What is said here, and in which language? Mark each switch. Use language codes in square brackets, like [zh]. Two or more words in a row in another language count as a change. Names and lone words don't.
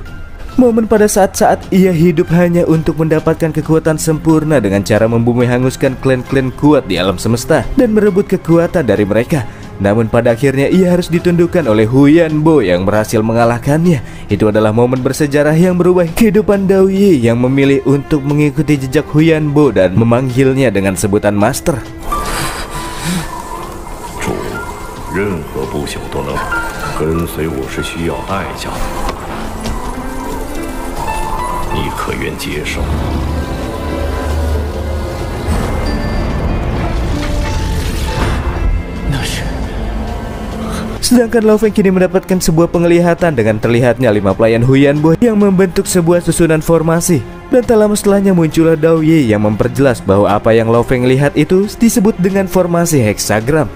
[id] Momen pada saat-saat ia hidup hanya untuk mendapatkan kekuatan sempurna dengan cara membumi hanguskan klan-klan kuat di alam semesta dan merebut kekuatan dari mereka. Namun pada akhirnya ia harus ditundukkan oleh Huyanbo yang berhasil mengalahkannya. Itu adalah momen bersejarah yang berubah kehidupan Daoye yang memilih untuk mengikuti jejak Huyanbo dan memanggilnya dengan sebutan Master. [zh] 任何不朽都能跟随我是需要代价的，你可愿接受？ [id] Sedangkan Lo Feng kini mendapatkan sebuah penglihatan dengan terlihatnya 5 pelayan Huyanbo yang membentuk sebuah susunan formasi. Dan tak lama setelahnya muncullah Daoye yang memperjelas bahwa apa yang Lo Feng lihat itu disebut dengan formasi heksagram.